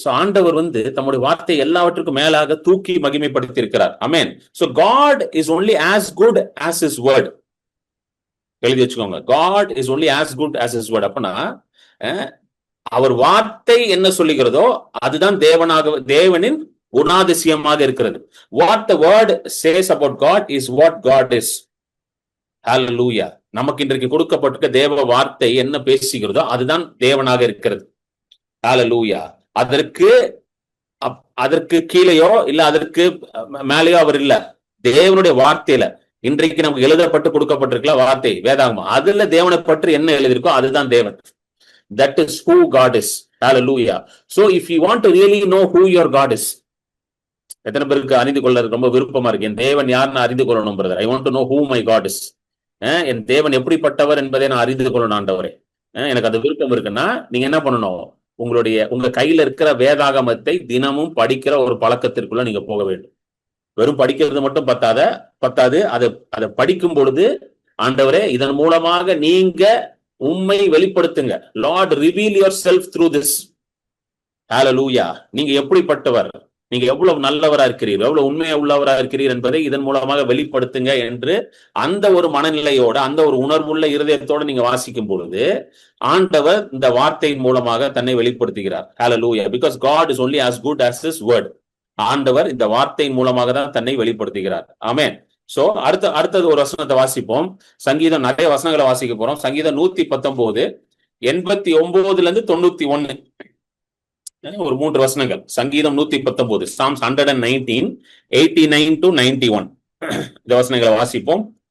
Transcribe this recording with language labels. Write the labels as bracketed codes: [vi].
[ta] So ஆண்டவர் வந்து தம்முடைய வார்த்தை எல்லாவற்றுக்கும் மேலாக தூக்கி மகிமைப்படுத்தியிருக்கிறார். ஆமென். [en] So God is only as good as his word. [ta] எழுதி வச்சுக்கோங்க, [en] God is only as good as his word. [ta] அப்பனா அவர் வார்த்தை என்ன சொல்லுகிறதோ அதுதான் தேவனின் குணாதிசயமாக இருக்கிறது. [en] What the word says about God is what God is. Hallelujah. [ta] நமக்கு இன்றைக்கு கொடுக்கப்பட்டிருக்க தேவ வார்த்தை என்ன பேசுகிறதோ அதுதான் தேவனாக இருக்கிறது. Hallelujah. அதற்கு கீழேயோ இல்ல அதற்கு மேலேயோ அவர் இல்ல. தேவனுடைய வார்த்தையில இன்றைக்கு நமக்கு எழுதப்பட்டு கொடுக்கப்பட்டிருக்கல வார்த்தை வேதாகமம், அதுல தேவனை பற்றி என்ன எழுதியிருக்கோ அதுதான் தேவன். [en] That is who God is. Hallelujah. So if you want to really know who your God is, [ta] எத்தனை பேருக்கு அறிந்து கொள்ள ரொம்ப விருப்பமா இருக்கு, என் தேவன் யாருன்னு அறிந்து கொள்ளணும் brother. [en] I want to know who my God is. [ta] என் தேவன் எப்படிப்பட்டவர் என்பதை நான் அறிந்து கொள்ளணும் ஆண்டவரே, எனக்கு அது விருப்பம் இருக்குன்னா நீங்க என்ன பண்ணணும், உங்க கையில இருக்கிற வேதாகமத்தை தினமும் படிக்கிற ஒரு பழக்கத்திற்குள்ள நீங்க போக வேண்டும். வெறும் படிக்கிறது மட்டும் பத்தாது. அதை படிக்கும் பொழுது ஆண்டவரே இதன் மூலமாக நீங்க உம்மை வெளிப்படுத்துங்க. [en] Lord, reveal yourself through this. Hallelujah. [ta] நீங்க எப்படிப்பட்டவர், நீங்க எவ்வளவு நல்லவரா இருக்கிறீர், எவ்வளவு உண்மையா உள்ளவரா இருக்கிறீர் என்பதை இதன் மூலமாக வெளிப்படுத்துங்க என்று அந்த ஒரு மனநிலையோட, அந்த ஒரு உணர்வுள்ள இருதயத்தோட நீங்க வாசிக்கும் பொழுது ஆண்டவர் இந்த வார்த்தையின் மூலமாக தன்னை வெளிப்படுத்துகிறார். [en] Hallelujah. Because God is only as good as his word. [ta] ஆண்டவர் இந்த வார்த்தையின் மூலமாக தான் தன்னை வெளிப்படுத்துகிறார். ஆமென். சோ அடுத்தது ஒரு வசனத்தை வாசிப்போம். சங்கீதம் நிறைய வசனங்களை வாசிக்க போறோம். சங்கீதம் 119 89 ஒரு 3 வசனங்கள். சங்கீதம் 119, [en] Psalms 119 89 to 91 [ta] இந்த வசனங்களை வாசிப்போம்.